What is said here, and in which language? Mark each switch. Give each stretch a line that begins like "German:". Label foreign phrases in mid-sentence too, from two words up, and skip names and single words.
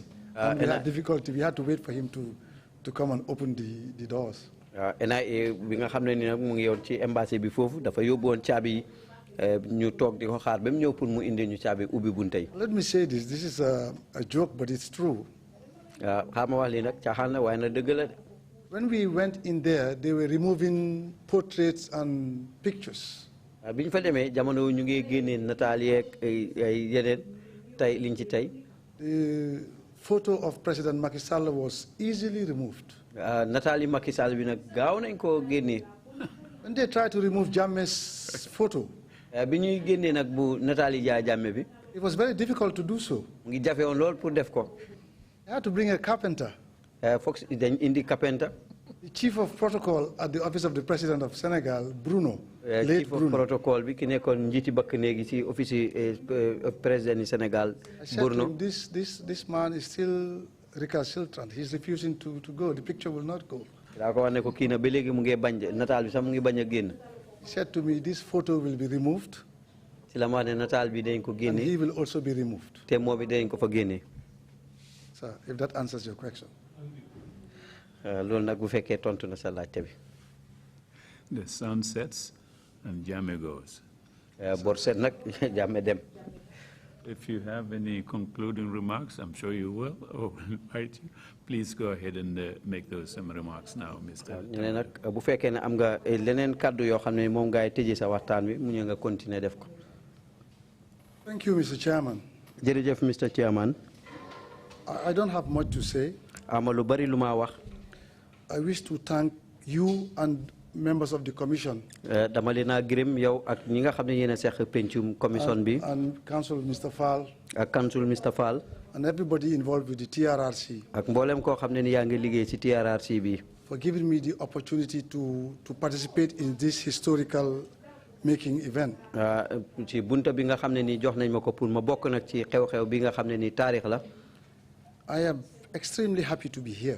English: And we had difficulty. We had to wait for him to come and open the doors.
Wolof: NIA bi nga xam ne ni nag mu ngi yoon ci embassy bi foofu dafa yóbbu woon caabi ñu toog di ko xaar ba mu ñëw pour mu indi ñu caabi ubbi bunte yi.
English: Let me say this. This is a joke, but it's true.
Wolof: xaar ma wax lii nag caaxaan na waaye nag dëgg la.
English: When we went in there, they were removing portraits and pictures.
Wolof: bi ñu fa demee jamono ñu ngi génnee nataal yeeg ay yeneen tey liñ ci tey.
English: The photo of President Macky Sall was easily removed.
Wolof: nataal yi Macky Sall bi nag gaaw nañ koo génnee.
English: When they tried to remove Jammeh's photo,
Wolof: bi ñuy génnee nag bu nataal yi Yaya Jammeh bi.
English: it was very difficult to do so.
Wolof: mu ngi jafe woon lool pour def ko.
English: They had to bring a carpenter.
Wolof: foog dañ indi carpenter.
English: The chief of protocol at the office of the president of Senegal, Bruno. chief of protocol
Wolof: bi ki nekkoon njiiti bakk néegi ci office président Sénégal, Bruno.
English: I said to him, this man is still recalcitrant. He's refusing to go. The picture will not go.
Wolof: daa ko wax ne ko kii na ba léegi mu ngi bañ nataal bi sax mu ngi bañ a génn.
English: He said to me, this photo will be removed.
Wolof: ci la ma wax ne nataal bi dañ ko génne.
English: And he will also be removed.
Wolof: te moo bi dañ ko fa génne.
English: So, if that answers your question.
Wolof: loolu nag bu fekkee tontu na sa laajte bi.
English: The sun sets and Jammeh goes.
Wolof: bor set nag Jammeh dem.
English: If you have any concluding remarks, I'm sure you will, or will invite you. Please go ahead and make those some remarks now, Mr.
Wolof: ñu ne nag bu fekkee ne am nga leneen kàddu yoo xam ne moom ngay tëjee sa waxtaan wi mu ñëw nga continuer def ko.
English: Thank you, Mr. Chairman.
Wolof: jërëjëf
English: Mr. Chairman. I don't have much to say.
Wolof: ama lu bari lu ma wax.
English: I wish to thank you and members of the commission.
Wolof: dama leen a gërëm yow ak ñi nga xam ne yéen a seq pencum commission bi.
English: And Council Mr. Fall.
Wolof: ak Council Mr. Fall.
English: And everybody involved with the TRRC.
Wolof: ak mboolem koo xam ne ni yaa ngi liggéey ci TRRC bi.
English: For giving me the opportunity to participate in this historical making event.
Wolof: ci bunta bi nga xam ne ni jox nañ ma ko pour ma bokk nag ci xew-xew bi nga xam ne ni taarix la.
English: I am extremely happy to be here.